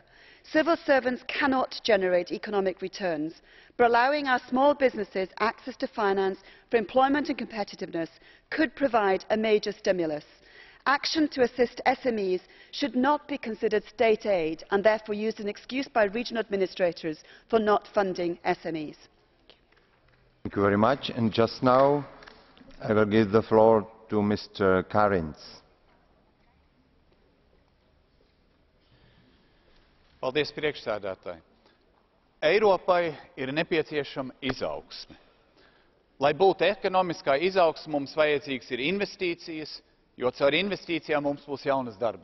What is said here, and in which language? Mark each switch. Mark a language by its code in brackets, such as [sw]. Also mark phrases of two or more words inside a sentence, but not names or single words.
[en] Civil servants cannot generate economic returns, but allowing our small businesses access to finance for employment and competitiveness could provide a major stimulus. Action to assist SMEs should not be considered state aid and therefore used as an excuse by regional administrators for not funding SMEs. Thank you very much. And just now, I will give the floor to Mr. Karins. [lv] Paldies, priekšsēdētāji. Eiropai ir nepieciešama izaugsme. Lai būtu ekonomiskā izaugsme, mums vajadzīgas ir investīcijas, jo caur investīcijām mums būs jaunas darba